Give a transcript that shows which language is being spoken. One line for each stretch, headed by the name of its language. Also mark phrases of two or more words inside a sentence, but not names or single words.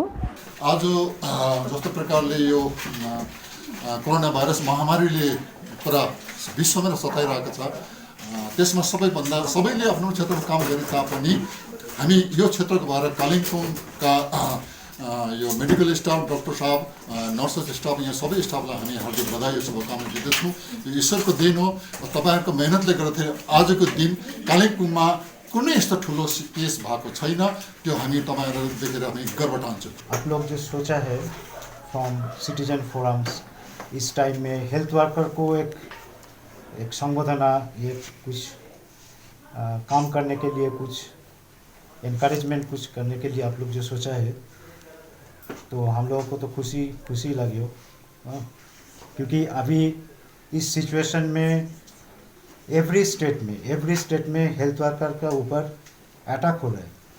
Nepali: आज जस्तो प्रकारले यो कोरोना भाइरस महामारीले पुरा विश्वमै सताइरहेको छ, त्यसमा सबैले आफ्नो क्षेत्रमा काम गरे तापनि हामी यो क्षेत्रको भएर कालिम्पोङका यो
English: medical staff,
Nepali: डक्टर साहब,
English: nurses staff,
Nepali: यहाँ सबै स्टाफलाई हामी हार्दिक बधाई र शुभकामना दिँदछौँ। यो ईश्वरको देन हो, तपाईँहरूको मेहनतले गर्दाखेरि आजको दिन कालिम्पोङमा कुनै यस्तो ठुलो केस भएको छैन, त्यो हामी तपाईँहरू देखेर हामी गर्व ठान्छौँ।
Hindi: आप लोग जो सोचा है
English: from citizen forums
Hindi: इस टाइम में
English: health worker
Hindi: को एक संबोधना, ये कुछ काम करने के लिए, कुछ इनकरेजमेंट कुछ करने के लिए आप लोग जो सोचा है, तो हम लोगों को तो खुशी लगी हो, क्योंकि अभी इस सिचुएशन में
English: every state
Hindi: में
English: health worker
Hindi: का ऊपर अटैक हो रहा है।